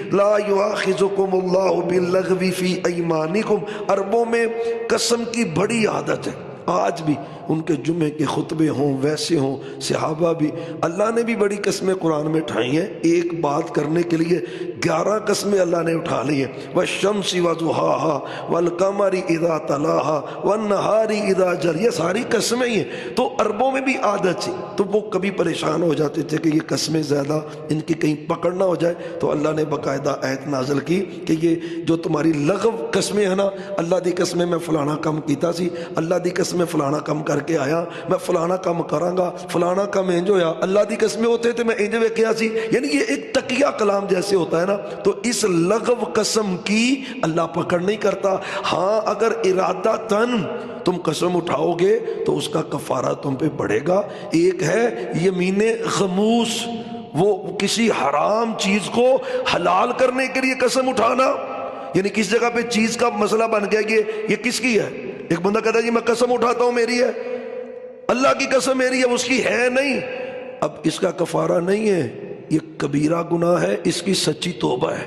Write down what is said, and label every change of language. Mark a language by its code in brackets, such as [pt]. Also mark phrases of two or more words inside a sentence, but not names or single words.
[ar] لا یؤاخذکم اللہ باللغو فی ایمانکم، [ur] عربوں میں قسم کی بڑی عادت ہے، آج بھی ان کے جمعے کے خطبے ہوں ویسے ہوں، صحابہ بھی، اللہ نے بھی بڑی قسمیں قرآن میں اٹھائی ہیں، ایک بات کرنے کے لیے 11 قسمیں اللہ نے اٹھا لی ہیں۔ [ar] والشمس وضحاها والقمر اذا تلاها والنہار اذا جلاها، [ur] یہ ساری قسمیں ہی ہیں۔ تو عربوں میں بھی عادت تھی، تو وہ کبھی پریشان ہو جاتے تھے کہ یہ قسمیں زیادہ ان کی کہیں پکڑ نہ ہو جائے، تو اللہ نے باقاعدہ آیت نازل کی کہ یہ جو تمہاری لغو قسمیں ہیں نا، [pa] اللہ دی قسمیں میں فلانا کم کیتا سی، اللہ دی قسمیں فلانا کم کر کے آیا، میں فلانا کم کراں گا، فلانا کم انج ہویا، اللہ دی قسمیں [ur] ہوتے تھے [pa] میں انج ویکھیا سی، [ur] یعنی یہ ایک تقیہ کلام جیسے ہوتا ہے نا، تو اس لغو قسم کی اللہ پکڑ نہیں کرتا۔ ہاں اگر ارادہ تن تم قسم اٹھاؤ گے تو اس کا کفارہ تم پہ بڑھے گا۔ ایک ہے یمین غموس، وہ کسی حرام چیز کو حلال کرنے کے لیے قسم اٹھانا، یعنی کس جگہ پہ چیز کا مسئلہ بن گیا یہ کس کی ہے، ایک بندہ کہتا ہے جی میں قسم اٹھاتا ہوں میری ہے، اللہ کی قسم میری ہے، اس کی ہے نہیں، اب اس کا کفارہ نہیں ہے، یہ کبیرہ گناہ ہے، اس کی سچی توبہ ہے۔